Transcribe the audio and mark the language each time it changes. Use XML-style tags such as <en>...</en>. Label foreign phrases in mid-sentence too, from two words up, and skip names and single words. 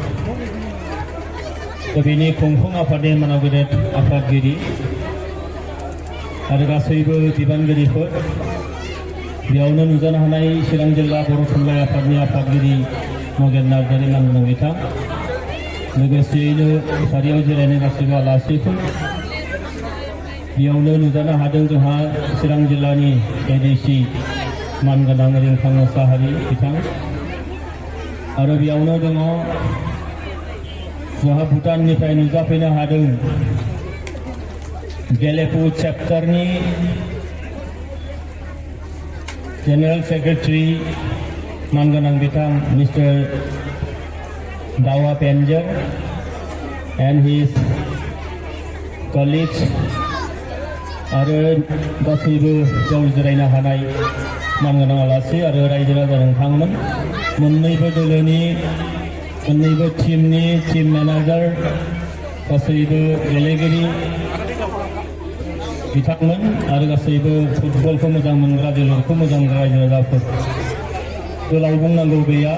<brx>बेनि खुंफुं आफादनि मानाव गेदेर आफादगिरि आरो गासैबो बिबानगिरिफोर बेयावनो नुजानो हानाय चिरां जिल्ला बर' थुनलाइ आफादनि आफादगिरि मगेन नार्जारि मानगोनां बिथां लोगोसेयैनो सारियाव जिरायनाय गासैबो आलासिफोर बेयावनो नुजानो हादों जोंहा चिरां जिल्लानि एडिसि मानगोनां रिंखां मोसाहारि बिथां आरो बेयावनो दङ जोंहा भुटाननिफ्राय नुजाफैनो हादों गेलेफु चेप्टारनि</brx> <en>general secretary</en> <brx>मानगोनां बिथां मिस्टार Dawa Penjar</brx> <en>and his colleagues</en> <brx>आरो गासैबो गाव जिरायनो हानाय मानगोनां आलासि आरो रायजो राजा नोंथांमोन मोननैबो दोलोनि मोननैबो टीमनि</brx> <en>team manager</en> <brx>गासैबो गेलेगिरि बिथांमोन आरो गासैबो फुटबलखौ मोजां मोनग्रा जोलुरखौ मोजां मोनग्रा रायजो राजाफोर गोलाव बुंनांगौ गैया।</brx>